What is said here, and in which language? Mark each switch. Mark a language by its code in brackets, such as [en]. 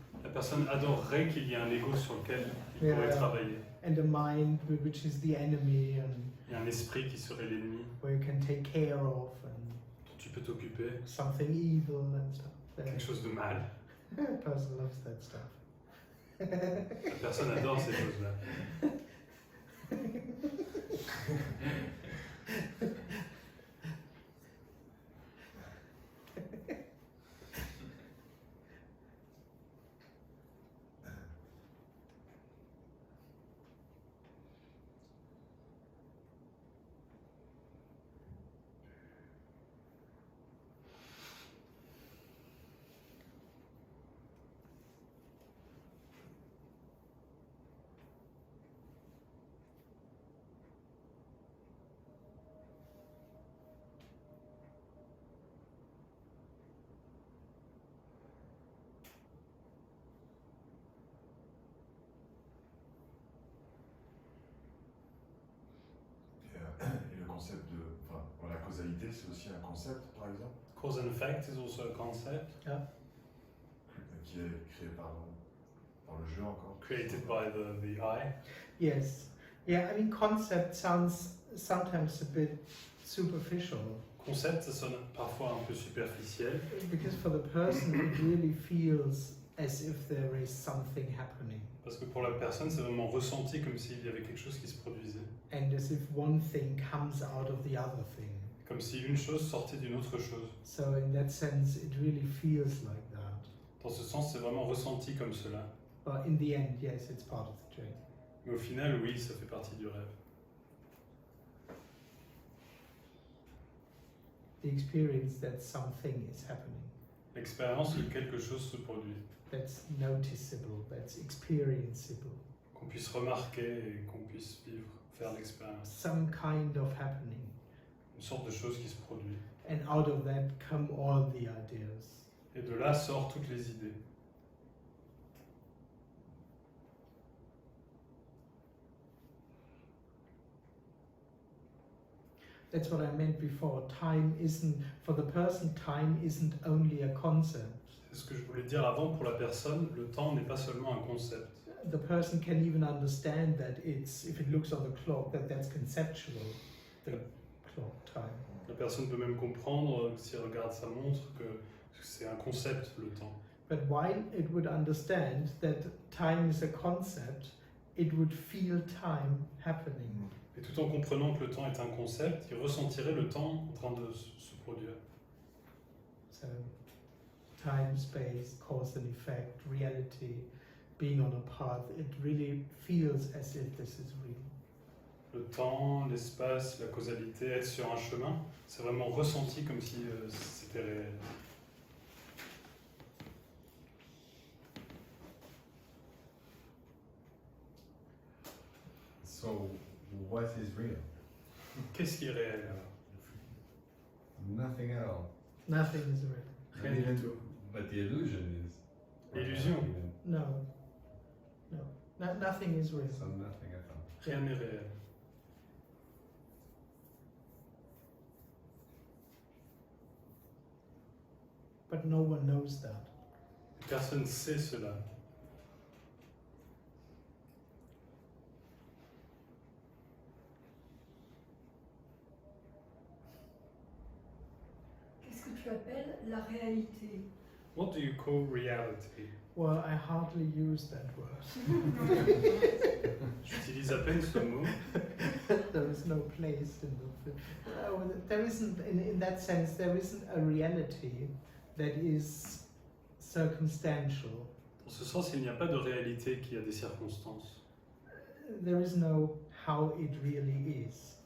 [fr] La personne adorerait qu'il y ait un ego sur lequel il [en] Yeah. [fr] pourrait travailler. [en] And a mind which is the enemy and [fr] Il y a un esprit qui serait l'ennemi, [en] where you can take care of and [fr] dont tu peux t'occuper, [en] something evil and stuff. [fr] quelque chose de mal. [en] The person loves that stuff. [fr] La personne adore ces choses-là. Et le concept de. Enfin, la causalité, c'est aussi un concept, par exemple, [en] Cause and effect is also a concept [fr] qui est créé par le jeu encore. [en] created by the I. Yes. Yeah, I mean, concept sounds sometimes a bit superficial [fr] Concept, ça sonne parfois un peu superficiel, [en] because for the person it really feels as if there is something happening [fr] parce que pour la personne, c'est vraiment ressenti comme s'il y avait quelque chose qui se produisait. [en] and as if one thing comes out of the other thing. [fr] Comme si une chose sortait d'une autre chose. [en] So in that sense, it really feels like that. [fr] Dans ce sens, c'est vraiment ressenti comme cela. [en] But in the end, yes, it's part of the dream. [fr] Mais au final, oui, ça fait partie du rêve. [en] The experience that something is happening, [fr] L'expérience où quelque chose se produit, [en] that's noticeable, that's experienceable, [fr] qu'on puisse remarquer et qu'on puisse vivre, faire l'expérience. [en] some kind of happening. [fr] Une sorte de chose qui se produit. [en] And out of that come all the ideas. [fr] Et de là sortent toutes les idées. [en] That's what I meant before. Time isn't, for the person, time isn't only a concept. [fr] C'est ce que je voulais dire avant, pour la personne, le temps n'est pas seulement un concept. [en] The person can even understand that it's, if it looks on the clock, that that's conceptual, the clock time. [fr] La personne peut même comprendre, si elle regarde sa montre, que c'est un concept, le temps. [en] But while it would understand that time is a concept, it would feel time happening. [fr] Et tout en comprenant que le temps est un concept, il ressentirait le temps en train de se produire. [en] So, time, space, cause and effect, reality, being on a path, it really feels as if this is real. [fr] Le temps, l'espace, la causalité, être sur un chemin, c'est vraiment ressenti comme si c'était réel. [en] So, what is real? [fr] Qu'est-ce qui est réel alors? [en] Nothing at all. Nothing is real. [fr] Rien du tout. [en] But the illusion is. [fr] Illusion. [en] No. Nothing is real. So nothing at all. [fr] Rien n'est réel. [en] But no one knows that. [fr] Personne sait cela. Qu'est-ce que tu appelles la réalité? [en] What do you call reality? Well, I hardly use that word. [fr] J'utilise à peine ce mot. [en] There is no place in the. There isn't, in that sense, there isn't a reality that is circumstantial. [fr] Dans ce sens, il n'y a pas de réalité qui a des circonstances. [en] There is no how it really is.